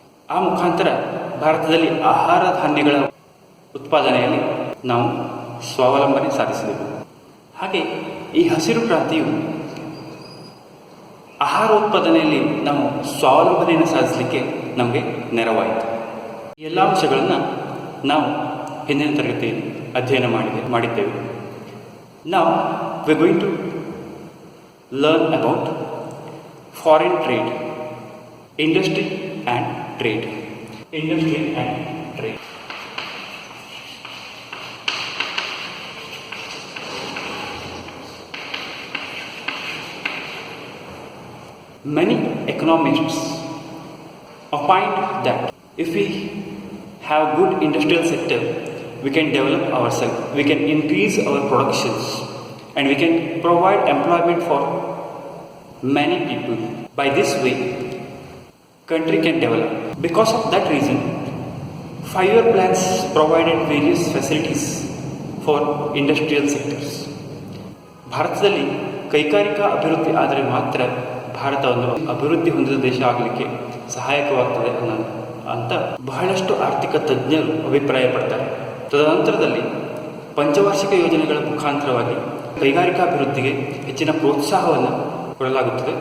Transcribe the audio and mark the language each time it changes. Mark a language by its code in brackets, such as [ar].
[kn] ಆ ಮುಖಾಂತರ ಭಾರತದಲ್ಲಿ ಆಹಾರ ಧಾನ್ಯಗಳ ಉತ್ಪಾದನೆಯಲ್ಲಿ ನಾವು ಸ್ವಾವಲಂಬನೆ ಸಾಧಿಸಿದೆವು. ಹಾಗೆ ಈ ಹಸಿರು ಕ್ರಾಂತಿಯು ಆಹಾರ ಉತ್ಪಾದನೆಯಲ್ಲಿ ನಾವು ಸ್ವಾವಲಂಬನೆಯನ್ನು ಸಾಧಿಸಲಿಕ್ಕೆ ನಮಗೆ ನೆರವಾಯಿತು. ಈ ಎಲ್ಲ ಅಂಶಗಳನ್ನು ನಾವು ಹಿಂದಿನ ತರಗತಿಯಲ್ಲಿ ಅಧ್ಯಯನ ಮಾಡಿದ್ದೇವೆ. [en] Now we are going to learn about foreign trade, industry and trade. Industry and trade. Many economists opined that if we have good industrial sector, we can develop ourselves, we can increase our productions, and we can provide employment for many people. By this way, country can develop. Because of that reason, 5-year plans provided various facilities for industrial sectors. [kn] ಭಾರತದಲ್ಲಿ ಕೈಗಾರಿಕಾ ಅಭಿವೃದ್ಧಿ ಆದರೆ ಮಾತ್ರ ಭಾರತ ಒಂದು ಅಭಿವೃದ್ಧಿ ಹೊಂದಿದ ದೇಶ ಆಗಲಿಕ್ಕೆ ಸಹಾಯಕವಾಗ್ತದೆ ಅಂತ ಬಹಳಷ್ಟು ಆರ್ಥಿಕ ತಜ್ಞರು ಅಭಿಪ್ರಾಯಪಡ್ತಾರೆ. ತದನಂತರದಲ್ಲಿ ಪಂಚವಾರ್ಷಿಕ ಯೋಜನೆಗಳ ಮುಖಾಂತರವಾಗಿ ಕೈಗಾರಿಕಾಭಿವೃದ್ಧಿಗೆ ಹೆಚ್ಚಿನ ಪ್ರೋತ್ಸಾಹವನ್ನು ಕೊಡಲಾಗುತ್ತದೆ.